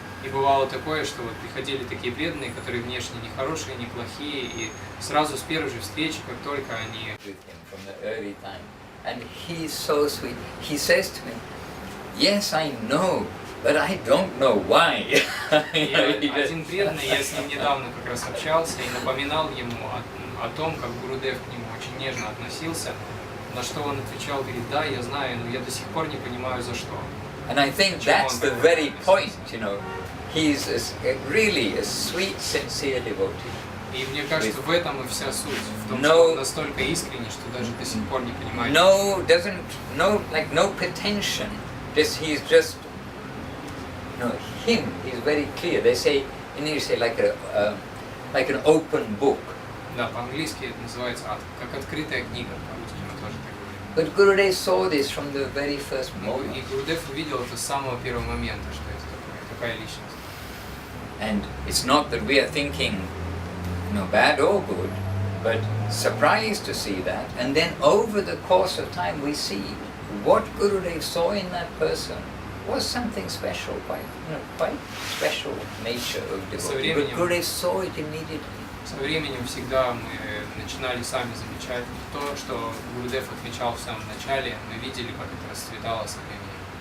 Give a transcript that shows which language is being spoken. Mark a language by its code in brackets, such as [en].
[ru] И бывало такое, что вот приходили такие преданные, которые внешне не хорошие, не плохие, и сразу с первой же встречи, как только они. [en] From the early time, and he's so sweet. He says to me, "Yes, I know. But I don't know why." [ru] Один преданный, я с ним недавно как раз общался и напоминал ему о том, как Гурудев к нему очень нежно относился, на что он отвечал, говорит, да, я знаю, но я до сих пор не понимаю, за что. [en] And I think that's the very point, you know. He's really a sweet, sincere devotee. [ru] И мне кажется, в этом и вся суть, в том, что он настолько искренний, что даже до сих пор не понимает. [en] No pretension. He's just. No, he's very clear. They say in English, like an open book. [ru] Да, по-английски это называется как открытая книга, по-русски мы тоже так говорим. [en] But Gurudev saw this from the very first moment. [ru] И Гурудев увидел это с самого первого момента, что это такая личность. [en] And it's not that we are thinking, bad or good, but surprised to see that. And then over the course of time, we see what Gurudev saw in that person. Was something special, quite special nature of devotee. But Gurudev saw it immediately. [ru] Со временем всегда мы начинали сами замечать то, что Гурудев отмечал в самом начале, мы видели, как это расцветало со временем.